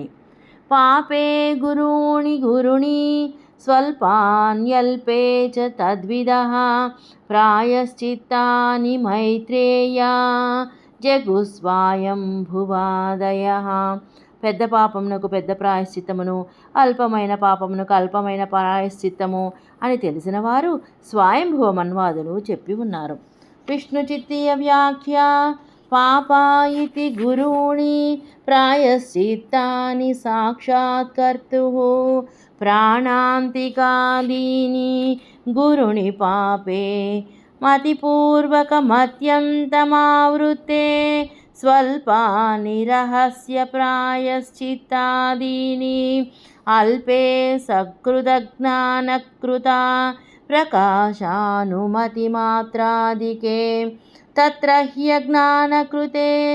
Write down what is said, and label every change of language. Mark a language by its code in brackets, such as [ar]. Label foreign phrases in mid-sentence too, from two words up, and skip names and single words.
[sa] పాపే గురుణి స్వల్పాన్యల్పే చ తద్విదః ప్రాయశ్చిత్తాని మైత్రేయ జగుస్వాయంభువాదయః. [te] పెద్ద పాపమునకు పెద్ద ప్రాయశ్చిత్తమును, అల్పమైన పాపమునకు అల్పమైన ప్రాయశ్చిత్తము అని తెలిసిన వారు స్వయంభువ మన్వాదులు చెప్పి ఉన్నారు. [sa] విష్ణు చిత్తీయ వ్యాఖ్య पापा इति गुरूणि प्रायश्चित्तानि साक्षात्कर्तुः प्राणान्तिकादीनि गुरुणि पापे मतिपूर्वकमत्यन्तमावृत्ते स्वल्पानि रहस्यप्रायश्चित्तादीनि अल्पे सकृदज्ञानकृता प्रकाशानुमतिमात्रादिके तत्र ह्यज्ञानकृते